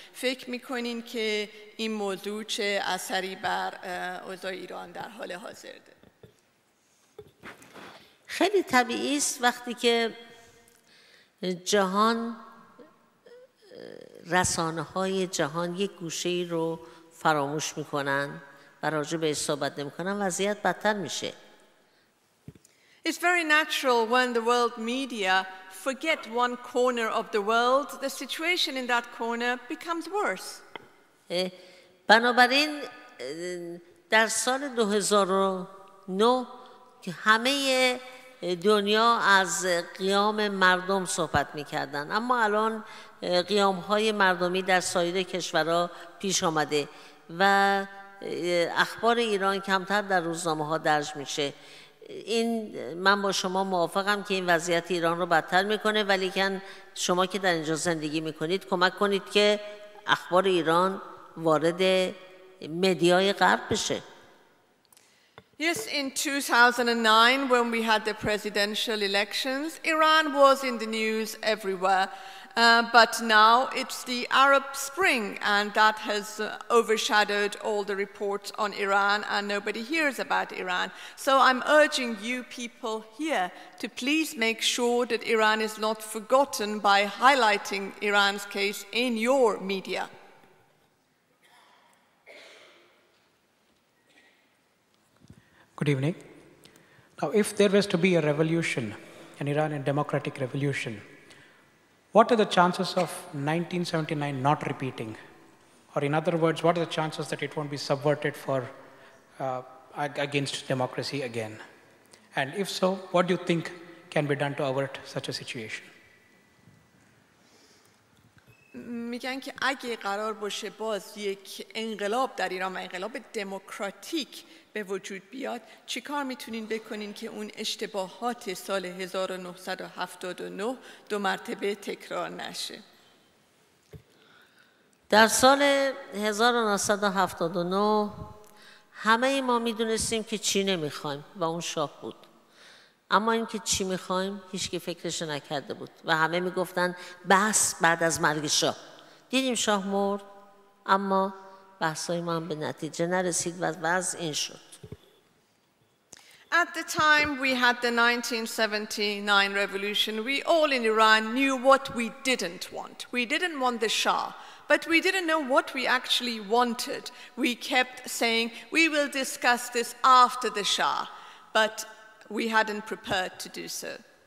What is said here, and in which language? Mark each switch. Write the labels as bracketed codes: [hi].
[fa] فکر میکنین که این موضوع چه اثری بر اوضاع ایران در حال حاضر داره؟ خیلی طبیعی است وقتی که جهان، رسانه‌های جهان یک گوشه‌ای رو فراموش میکنن و راجع بهش صحبت نمیکنن، وضعیت بدتر میشه. [en] It's very natural when the world media forget one corner of the world, the situation in that corner becomes worse. [fa] بنابراین در سال 2009 که همه دنیا از قیام مردم صحبت میکردن، اما الان قیام‌های مردمی در سایر کشورها پیش آمده و اخبار ایران کمتر در روزنامه‌ها درج میشه. این من با شما موافقم که این وضعیت ایران رو بدتر میکنه، ولی که شما که در اینجا زندگی میکنید کمک کنید که اخبار ایران وارد مدیای غرب بشه. [en] Yes, in 2009, when we had the presidential elections, Iran was in the news everywhere. But now it's the Arab Spring, and that has overshadowed all the reports on Iran, and nobody hears about Iran. So I'm urging you people here to please make sure that Iran is not forgotten by highlighting Iran's case in your media. Good evening. Now, if there was to be a revolution, an Iranian democratic revolution, what are the chances of 1979 not repeating? Or in other words, what are the chances that it won't be subverted for against democracy again? And if so, what do you think can be done to avert such a situation? [fa] میگن که اگه قرار باشه باز یک انقلاب در ایران و انقلاب دموکراتیک به وجود بیاد، چی کار میتونین بکنین که اون اشتباهات سال 1979 دو مرتبه تکرار نشه؟ در سال 1979 همه ما میدونستیم که چی نمیخوایم و اون شاه بود. اما این که چی میخوایم هیچ کی فکرش نکرده بود و همه میگفتن بس بعد از مرگ شاه. دیدیم شاه مرد، اما بحثای ما هم به نتیجه نرسید و وضع این شد. [en] At the time we had the 1979 revolution, we all in Iran knew what we didn't want. We didn't want the Shah, but we didn't know what we actually wanted. We kept saying, we will discuss this after the Shah, but we hadn't prepared to do so.